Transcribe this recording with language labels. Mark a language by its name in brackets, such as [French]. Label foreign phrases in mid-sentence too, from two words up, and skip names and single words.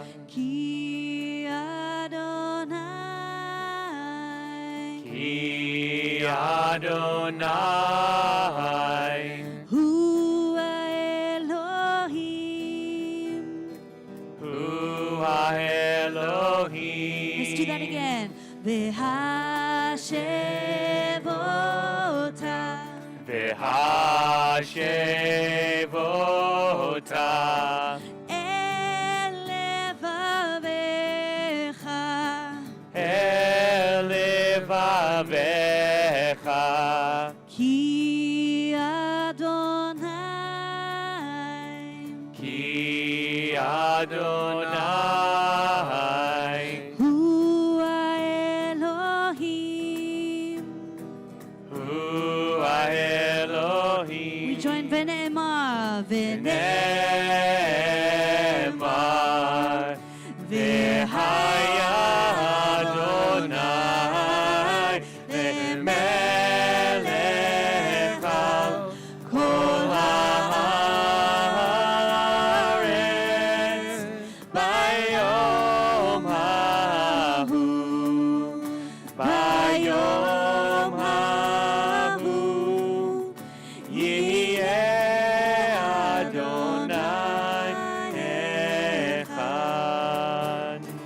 [Hebrew] כי אדוני כי אדוני הוא האלוהים. הוא האלוהים. [English] Let's do that again. [Hebrew] והשבות והשבות אל לבבך אל לבבך כי אדוני כי אדוני הוא האלוהים. הוא האלוהים. [English] We join V'ne'emar, [Hebrew] ונאמר והיה אדוני ולמלך על כל הארץ ביום ההוא ביום ההוא יהיה אדוני אחד